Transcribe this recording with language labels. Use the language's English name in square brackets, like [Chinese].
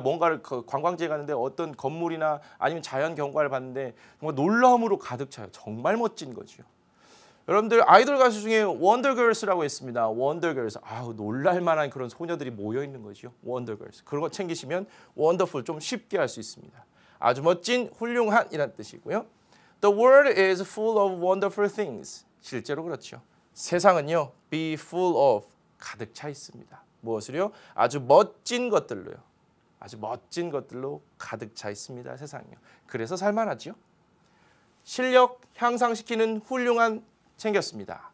[Korean] 뭔가를 관광지에 갔는데 어떤 건물이나 아니면 자연 경관을 봤는데 정말 놀라움으로 가득 차요. 정말 멋진 거죠. 여러분들 아이돌 가수 중에 원더걸스라고 있습니다. 원더걸스. 아우, 놀랄 만한 그런 소녀들이 모여 있는 거죠. 원더걸스. 그런 거 챙기시면 원더풀 좀 쉽게 할 수 있습니다. 아주 멋진, 훌륭한이란 뜻이고요. [English] The world is full of wonderful things. [Korean] 실제로 그렇죠. 세상은요, be full of, 가득 차 있습니다. 무엇을요? 아주 멋진 것들로요. 아주 멋진 것들로 가득 차 있습니다. 세상이요. 그래서 살만하죠. 실력 향상시키는 훌륭한 챙겼습니다.